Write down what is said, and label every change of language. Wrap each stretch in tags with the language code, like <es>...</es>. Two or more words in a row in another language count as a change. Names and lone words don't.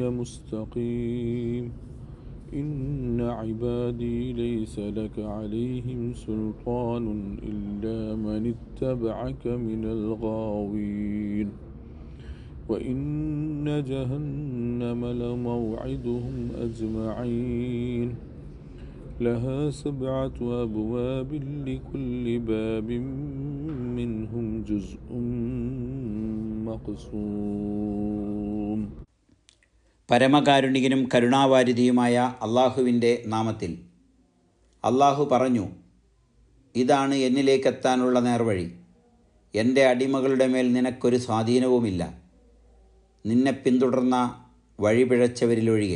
<ar>مستقيم إن عبادي ليس لك عليهم سلطان إلا من اتبعك من الغاوين وإن جهنم لموعدهم أجمعين لها 7 أبواب لكل باب منهم جزء مقسوم.</ar> <ml>പരമകാരുണികനും കരുണാവാരിധിയുമായ അള്ളാഹുവിൻ്റെ നാമത്തിൽ. അള്ളാഹു പറഞ്ഞു, ഇതാണ് എന്നിലേക്കെത്താനുള്ള നേർവഴി. എൻ്റെ അടിമകളുടെ മേൽ നിനക്കൊരു സ്വാധീനവുമില്ല, നിന്നെ പിന്തുടർന്ന വഴിപിഴച്ചവരിലൊഴികെ.</ml>